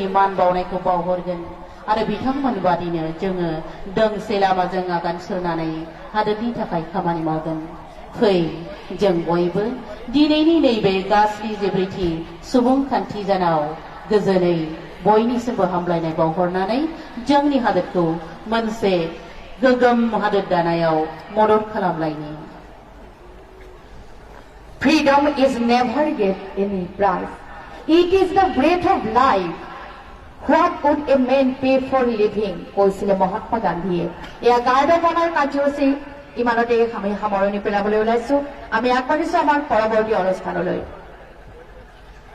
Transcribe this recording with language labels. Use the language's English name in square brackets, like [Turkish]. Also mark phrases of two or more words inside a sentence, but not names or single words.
[Bodo] मान बावनायखौ बावहरगोन आरो बिथांमोन बादिनो जोङो दोंसे लामाजों आगान सुरनानै हादोरनि थाखाय खामानि मावगोन फै जों बयबो दिनैनि नैबे गासै जिब्रैथि सुबुंखान्थि सानाव गोजोनै बयनिसिमबो हामलायनाय बावहरनानै जोंनि हादोरखौ मोनसे गोग्गोम हादोर दानायाव मदद खालामलायनि [English] Freedom is never get any price. It is the breath of life. What would a man pay for living? [Assamese] কৈছিলে মহাত্মা গান্ধীয়ে এয়া [English] guard of honour [Assamese] কাৰ্যসূচী ইমানতে আমি সামৰণি পেলাবলৈ ওলাইছো আমি আগবাঢ়িছো আমাৰ পৰৱৰ্তী অনুষ্ঠানলৈ